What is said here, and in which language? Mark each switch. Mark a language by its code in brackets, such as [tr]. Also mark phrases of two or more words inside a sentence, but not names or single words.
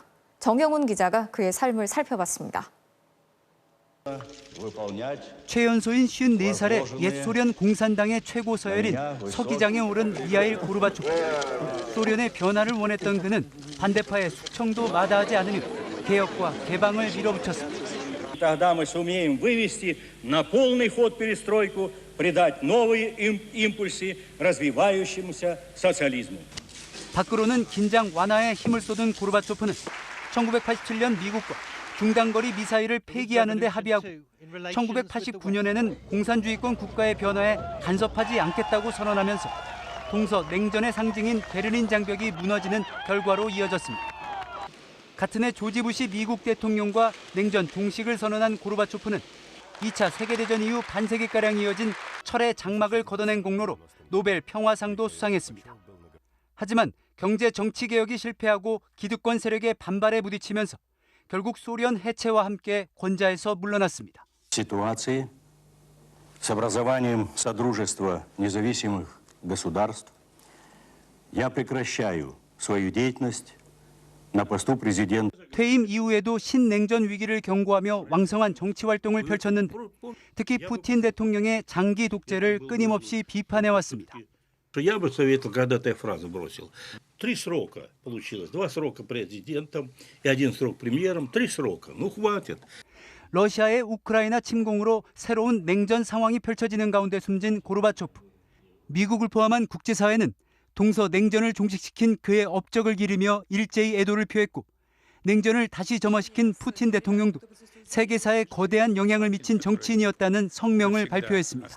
[ko] 정영훈 기자가 그의 삶을 살펴봤습니다. 최연소인 54살의 옛 소련 공산당의 최고 서열인 서기장에 오른 미하일 고르바초프. 소련의 변화를 원했던 그는 반대파의 숙청도 마다하지 않으며 개혁과 개방을 밀어붙였습니다. [ru] Тогда мы сумеем вывести на полный ход перестройку, придать новые импульсы развивающемуся социализму. [ko] 밖으로는 긴장 완화에 힘을 쏟은 고르바초프는 1987년 미국과 중단거리 미사일을 폐기하는 데 합의하고 1989년에는 공산주의권 국가의 변화에 간섭하지 않겠다고 선언하면서 동서 냉전의 상징인 베를린 장벽이 무너지는 결과로 이어졌습니다. 같은 해 조지 부시 미국 대통령과 냉전 종식을 선언한 고르바초프는 2차 세계대전 이후 반세기가량 이어진 철의 장막을 걷어낸 공로로 노벨 평화상도 수상했습니다. 하지만 경제 정치 개혁이 실패하고 기득권 세력의 반발에 부딪히면서 결국 소련 해체와 함께 권좌에서 물러났습니다. [ru] Ситуации с образованием Содружества независимых государств я прекращаю свою деятельность на посту президента. [ko] 퇴임 이후에도 신냉전 위기를 경고하며 왕성한 정치 활동을 펼쳤는데 특히 푸틴 대통령의 장기 독재를 끊임없이 비판해왔습니다. [ru] Я бы советовал, когда ты фразу бросил. 3 срока получилось. 2 срока президентом и 1 срок премьером. 3 срока. Ну, хватит. [ko] 러시아의 우크라이나 침공으로 새로운 냉전 상황이 펼쳐지는 가운데 숨진 고르바초프. 미국을 포함한 국제사회는 동서 냉전을 종식시킨 그의 업적을 기리며 일제히 애도를 표했고 냉전을 다시 점화시킨 푸틴 대통령도 세계사에 거대한 영향을 미친 정치인이었다는 성명을 발표했습니다.